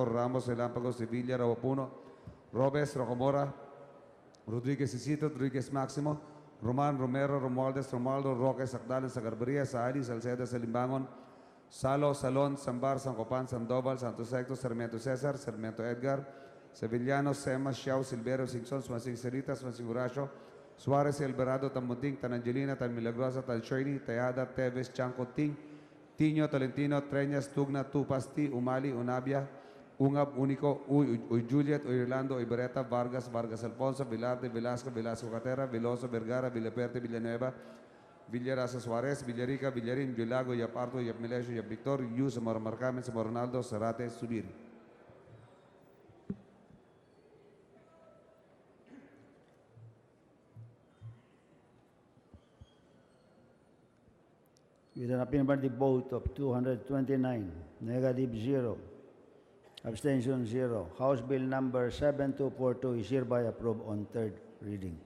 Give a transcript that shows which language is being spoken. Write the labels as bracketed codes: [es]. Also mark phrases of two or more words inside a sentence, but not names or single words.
[en] Ramos, Relámpago, Sevilla, Rawapuno, Robes, Rocomora, Rodriguez Isito, Rodriguez Maximo, Roman, Romero, Romualdez, Romualdo, Roque, Sacdalen, Sagarberia, Saali, Salceda, Salimbangon, Salo, Salon, Sambar, San Copan, Sandoval, Santo Secto, Sarmiento Cesar, Sarmiento Edgar, Sevillano, Sema, Xiao, Silverio, Singson, Sumasing Cerita, Sumasing Horacio, Suarez, Alvarado, Tamunting, Tanangelina, Tan Milagrosa, Tan Shirley, Tayada, Teves, Chanco, Ting, Tiño, Tolentino, Treñas, Tugna, Tupasti, Umali, Unabia, Ungab, Unico, Uy Juliet, Uy Orlando, Uy Beretta, Vargas, Vargas Alfonso, Vilarte, Velasco, Velasco Catera, Veloso, Vergara, Villeperte, Villanueva, Villarasa Suarez, Villarica, Villarin, Villago, Yap Arto, Yap Melesio, Yap Victor, Yu, Samora Marcamen, Samora Ronaldo, Zarate, Subiri. With an affirmative vote of 229, negative 0, abstention 0, House Bill number 7242 is hereby approved on third reading.